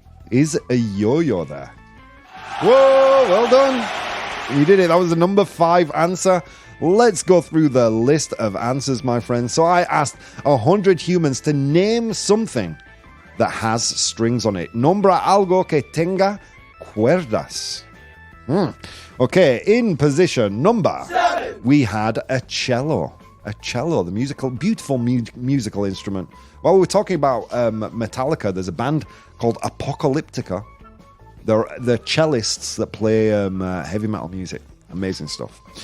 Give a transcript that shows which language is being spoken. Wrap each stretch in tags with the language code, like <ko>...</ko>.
<en>Is a yo-yo there? Whoa, well done. You did it. That was the number 5 answer. Let's go through the list of answers, my friends. So I asked 100 humans to name something that has strings on it.</en> <es>Nombra algo que tenga cuerdas.</es> <en>Okay, in position number 7, we had a cello. A cello, the beautiful musical instrument. While we're talking about Metallica, there's a band called Apocalyptica. They're the cellists that play heavy metal music. Amazing stuff.</en>